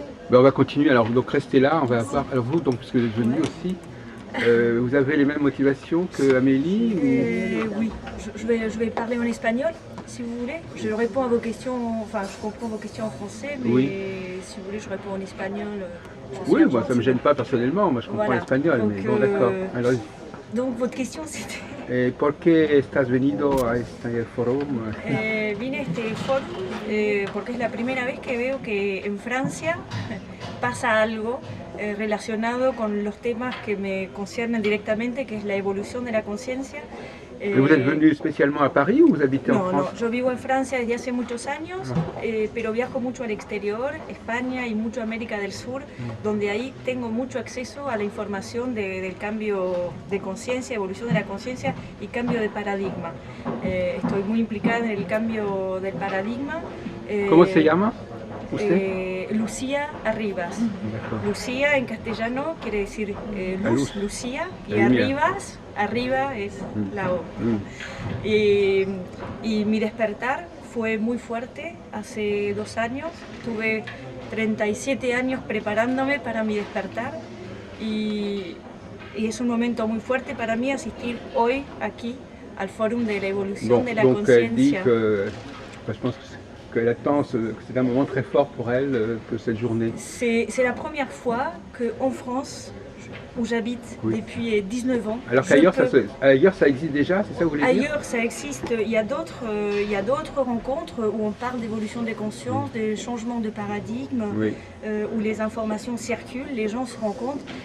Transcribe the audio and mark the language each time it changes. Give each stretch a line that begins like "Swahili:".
French: Ben, on va continuer, alors donc restez là, on va voir. Alors vous, donc, puisque vous êtes venu aussi, vous avez les mêmes motivations que Amélie Oui, je vais parler en espagnol, si vous voulez. Je réponds à vos questions, enfin je comprends vos questions en français, mais si vous voulez je réponds en espagnol. Oui, moi ça ne me gêne pas personnellement, moi je comprends l'espagnol, mais bon d'accord. Alors, donc votre question c'était...
Spanish: ¿Por qué estás venido a este foro? Vine a este foro porque es la primera vez que veo que en Francia pasa algo relacionado con los temas que me conciernen directamente, que es la evolución de la conciencia,
French: Et vous êtes venu spécialement à Paris ou vous habitez en France?
Spanish: No, yo vivo en Francia desde hace muchos años, pero viajo mucho al exterior, España y mucho América del Sur, donde ahí tengo mucho acceso a la información del cambio de conciencia, evolución de la conciencia y cambio de paradigma. Estoy muy implicada en el cambio del paradigma. ¿Cómo se llama usted? Lucía Arribas. Lucía en castellano quiere decir luz, Lucía, y Arribas, arriba es la O. Y mi despertar fue muy fuerte hace 2 años. Tuve 37 años preparándome para mi despertar y es un momento muy fuerte para mí asistir hoy aquí al Fórum de la Evolución de la Conciencia.
French: Je pense qu'elle attend, c'est un moment très fort pour elle, que cette journée. C'est la première fois qu'en France, où j'habite depuis 19 ans. Alors qu'ailleurs, ça existe déjà, c'est ça que vous voulez dire? Ailleurs, ça existe. Il y a d'autres rencontres où on parle d'évolution des consciences, de changement de paradigme, où les informations circulent, les gens se rencontrent.